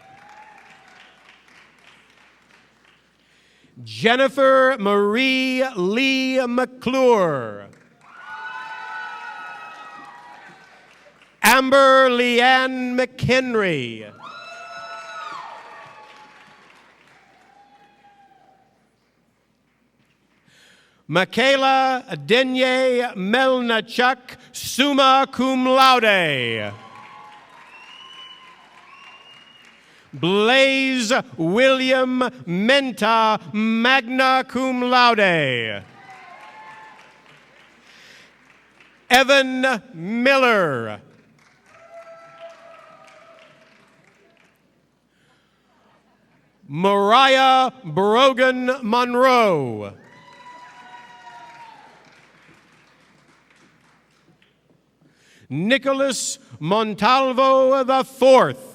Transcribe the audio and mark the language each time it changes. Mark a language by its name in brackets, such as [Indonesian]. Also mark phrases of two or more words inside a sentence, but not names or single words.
[English] Jennifer Marie Lee McClure. Amber Leanne McHenry. Michaela Denye Melnichuk, [Latin] summa cum laude. [English] Blaze William Menta, [Latin] magna cum laude. [English] Evan Miller. Mariah Brogan Monroe. Nicholas Montalvo IV.